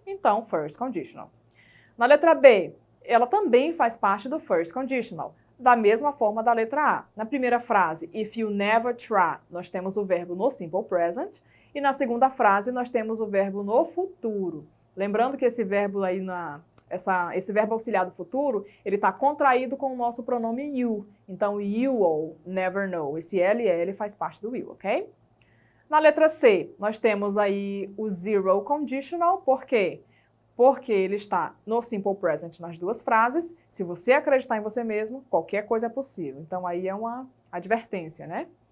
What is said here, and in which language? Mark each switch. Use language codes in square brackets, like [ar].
[pt] Então, first conditional. Na letra B, ela também faz parte do first conditional, da mesma forma da letra A. Na primeira frase, [en] if you never try, [pt] nós temos o verbo no simple present. E na segunda frase, nós temos o verbo no futuro. Lembrando que esse verbo aí, esse verbo auxiliar do futuro, ele está contraído com o nosso pronome you. Então, [en] you will never know. [pt] Esse LL faz parte do will, ok? Na letra C, nós temos aí o zero conditional. Por quê? Porque ele está no simple present nas duas frases. Se você acreditar em você mesmo, qualquer coisa é possível. Então, aí é uma advertência, né?